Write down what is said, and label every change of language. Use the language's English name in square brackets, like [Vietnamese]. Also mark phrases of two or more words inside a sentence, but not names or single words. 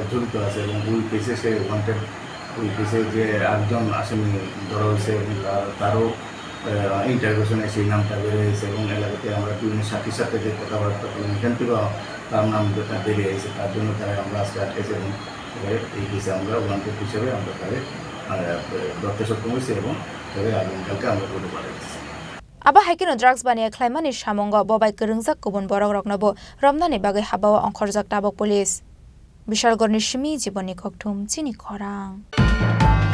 [Bangla] জড়িত আছে এবং ওই কেসে সে ওয়ান্টেড ওই কেসে যে আরেকজন আসামি ধরা হয়েছে এবং তারও ইন্টারভিউশনে সেই নামটা বেড়ে হয়েছে এবং এলাকাতে আমরা বিভিন্ন সাথীর সাথে যে কথাবার্তা বললাম এখান থেকেও তার নাম বেড়ে গেছে তার জন্য তারা আমরা আজকে আটকেছি এবং এই কেসে আমরা ওয়ান্টেড হিসেবে আমরা তাদের ধরতে সক্ষম হয়েছি এবং তাদের আগামীকালকে আমরা করতে পারছি [Kok Borok] Aba haikino drugs baniya khlaimani samongo bobai kerungjak kubun borok roknabo romnani bagai habawa ongkhorjak tabok police Bishalgorni shimi jiboni kokthum chini khorang